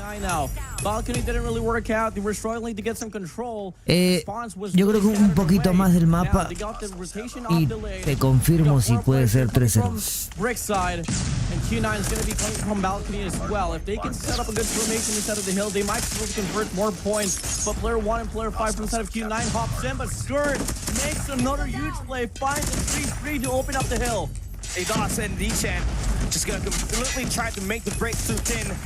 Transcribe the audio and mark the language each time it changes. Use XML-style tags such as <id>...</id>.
<en>Now, balcony didn't really work out. They were struggling to get some control.</en> <es>Yo creo que un poquito más del mapa y te confirmo si puede ser 3-0.</es> <en>Brickside, and Q9 is going to be coming from balcony as well. If they can set up a good formation inside of the hill, they might be able to convert more points. But player 1 and player 5 from the side of Q9 hops in, but Skurd makes another huge play, finds a 3-3 to open up the hill. Ados and D-Chan just gonna completely try to make the break through 10.</en>